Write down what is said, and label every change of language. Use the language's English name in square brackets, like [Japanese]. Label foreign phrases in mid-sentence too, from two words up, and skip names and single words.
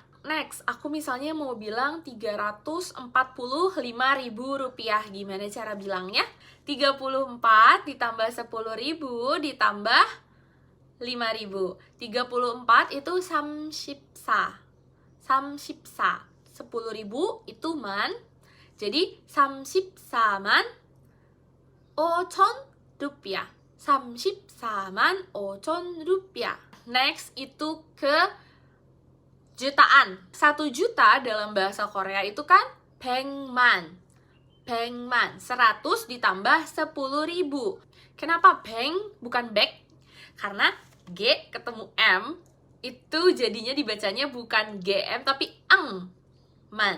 [Indonesian] Next, aku misalnya mau bilang 345.000 rupiah. Gimana cara bilangnya? 34 ditambah 10.000 ditambah 5.000. 34 itu samshipsa. 10.000 itu man. Jadi 34만 5천 rupiah. 34만 5천 rupiah. Next itu ke jutaan. 1 juta dalam bahasa Korea itu kan 백만. 100 ditambah 10.000. Kenapa beng bukan bek? Karena G ketemu M itu jadinya dibacanya bukan GM tapi man.